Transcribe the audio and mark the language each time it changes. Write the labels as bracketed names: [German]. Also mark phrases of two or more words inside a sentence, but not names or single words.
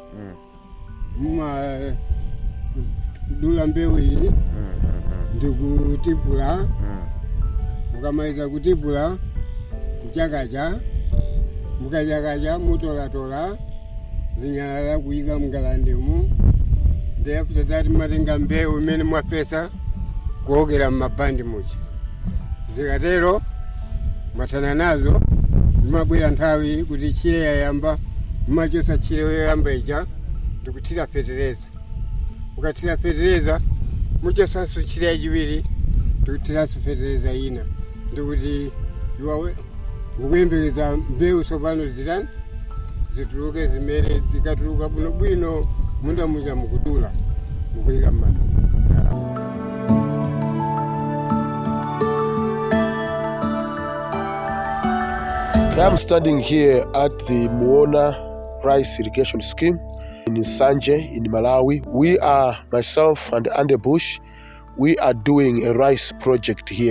[Nyanja] Dula mbewu iyi ndikutipula. Mukamaliza kutipula kuchakacha mukachakacha mutolatola zinyalala kuyika mngalandemu. [English] Then after that [Nyanja] matenga mbewu imene mwapesa kuokera mmapandi muchi. Zikatero matana nazo zimabwera nthawi kuti chile yayamba mmachosa chile yoyamba ija ndikuthira fetereza. Mukathira fetereza muchosanso chile yachiwiri ndikuthiranso fetereza ina ndikuti iwawe ukuyembekeza mbewu tsopano zitani zituluke zimene zikatuluka bwinobwino munda muja mukudula mukuyika mmata. [English] I'm standing here at the Muona Rice Irrigation Scheme in Nsanje in Malawi. We are, myself and Ande Bush, we are doing a rice project here.